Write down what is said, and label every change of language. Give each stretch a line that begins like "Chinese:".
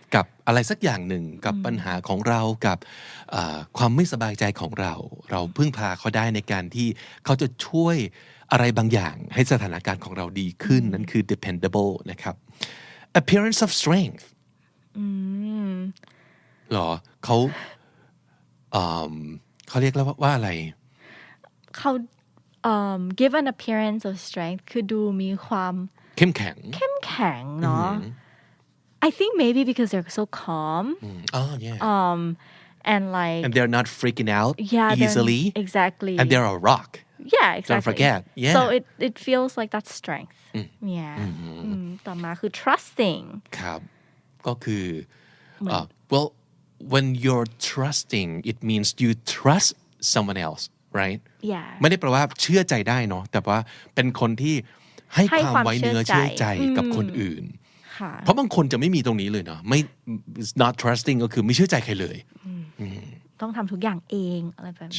Thai: กับอะไรสักอย่างหนึ่งกับปัญหาของเรากับความไม่สบายใจของเราพึ่งพาเขาได้ในการที่เขาจะช่วยอะไรบางอย่างให้สถานการณ์ของเราดีขึ้นนั่นคือ dependable นะครับ appearance of strength หรอเขาเรียกแล้วว่าอะไร เขา
English: give an appearance of strength
Thai: คือดูมีความ เข้มแข็ง
English: เนาะI think maybe because they're so calm. Oh yeah. And like and they're not freaking out easily. Exactly. And they're a rock. Yeah, exactly. Don't forget. Yeah. So it feels like that's strength. Yeah.
Thai: ต่อมาคือ trusting. ครับก็คือ
English: well when you're trusting it means you trust someone else, right? Yeah.
Thai: ไม่ได้แปลว่าเชื่อใจได้เนาะแต่ว่าเป็นคนที่ให้ความไว้เนื้อเชื่อใจกับคนอื่นเพราะบางคนจะไม่มีตรงนี้เลยเนาะไม่ not trusting ก็คือไม่เชื่อใจใครเลย ต้องทำทุกอย่างเองอะไรแบบนี้